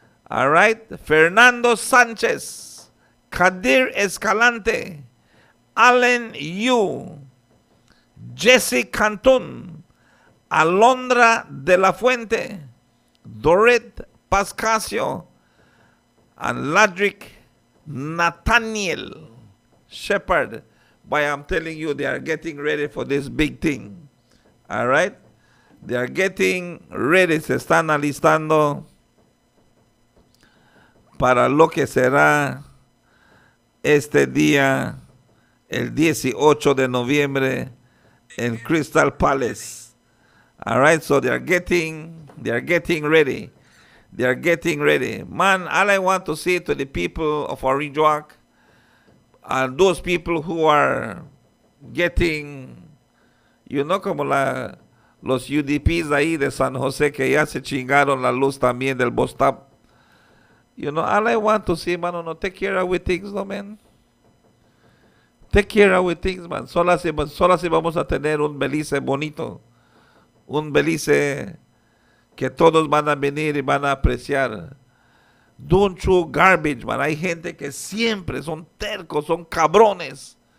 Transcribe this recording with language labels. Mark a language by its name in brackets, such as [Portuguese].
[English] All right, Fernando Sanchez, Kadir Escalante, Allen Yu, Jesse Canton, Alondra de la Fuente, Doret Pascasio, and Ladrick Nathaniel Shepherd. But I'm telling you, they are getting ready for this big thing. All right? They are getting ready, [Spanish] se están alistando para lo que será este día, el 18 de noviembre, en Crystal Palace. [English] All right, so they are getting ready. They are getting ready. Man, all I want to say to the people of Orinjoak and those people who are getting, you know, [Spanish] como los UDPs ahí de San José que ya se chingaron la luz también del Bostap. [English] You know, all I want to say, mano, no, take care of things, no, man. Take care of things, man. [Spanish] Solo así vamos a tener un Belize bonito. Un Belize que todos van a venir y van a apreciar. [English] Don't throw garbage, man. [Spanish] Hay gente que siempre son tercos, son cabrones.